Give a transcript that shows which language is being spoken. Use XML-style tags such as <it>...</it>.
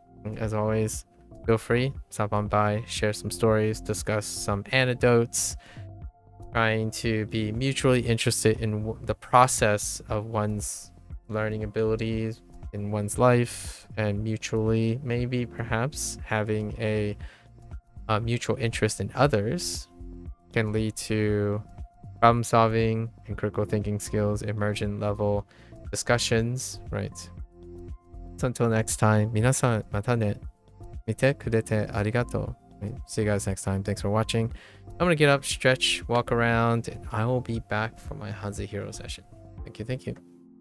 <en>And as always, feel free, stop on by, share some stories, discuss some anecdotes, trying to be mutually interested in the process of one's learning abilities in one's life, and mutually, maybe perhaps having a mutual interest in others can lead to problem solving and critical thinking skills, emergent level discussions, right? So until next time,</en> <ja>皆さんまたね。見てくれてありがとう。</ja> <en>Right? See you guys next time. Thanks for watching. I'm gonna get up, stretch, walk around, and I will be back for my Hanzi Hero session. Thank you, thank you.</en>